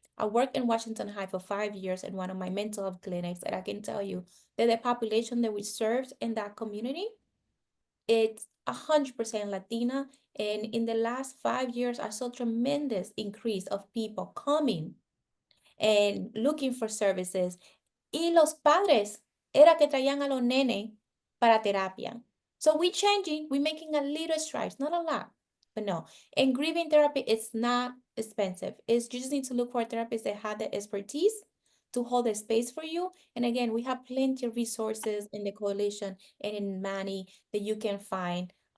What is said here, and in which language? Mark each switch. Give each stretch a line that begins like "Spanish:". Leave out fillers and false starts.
English: I worked in Washington High for 5 years in one of my mental health clinics, and I can tell you that the population that we served in that community, it's 100% Latina. And in the last 5 years, I saw tremendous increase of people coming and looking for services.
Spanish: Y los padres era que traían a los nenes para terapia.
English: So we changing, we making a little strides, not a lot, but no. And grieving therapy is not expensive. It's you just need to look for a therapist that had the expertise to hold the space for you. And again, we have plenty of resources in the coalition and in Manny that you can find.